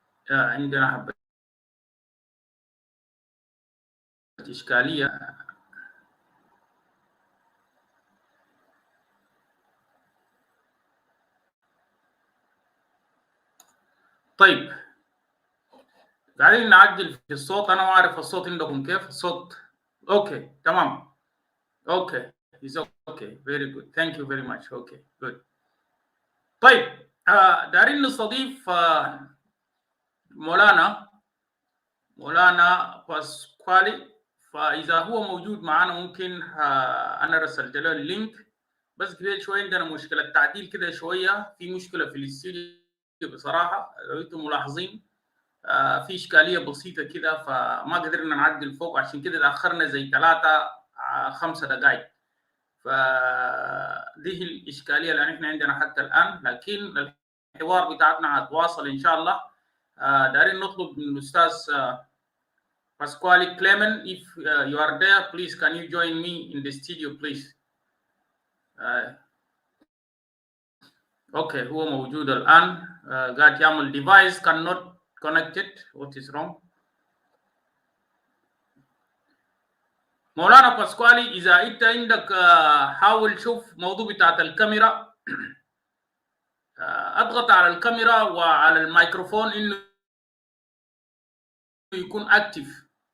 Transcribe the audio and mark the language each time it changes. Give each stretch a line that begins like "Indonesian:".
Arabic: عندنا حبة إشكالية. طيب قاعدين نعدل في الصوت. أنا ما أعرف الصوت عندكم كيف. الصوت أوكي تمام.
English: Okay it's okay very good thank you very much okay good.
Arabic: طيب دارين نستضيف مولانا فاسكوالي. فإذا هو موجود معنا ممكن أنا رسلت له اللينك، بس قبل شوية عندنا مشكلة تعديل كده شوية، في مشكلة في الاستوديو بصراحة. لو أنتم ملاحظين في إشكالية بسيطة كده، فما قدرنا نعدل فوق، عشان كده تأخرنا زي 3-5 دقائق. فدي الإشكالية اللي احنا عندنا حتى الآن، لكن الحوار بتاعتنا هتواصل إن شاء الله. دارين نطلب من الأستاذ
English: Pasquale Clement, if you are there, please can you join me in the studio, please?
Arabic: Okay, هو موجود الآن. قاعد يعمل
English: device cannot connected. What is wrong?
Arabic: مولانا باسكوالي، إذا أنت عندك حاول شوف موضوع بتاعت الكاميرا، اضغط على الكاميرا وعلى الميكروفون إنه يكون أكتف.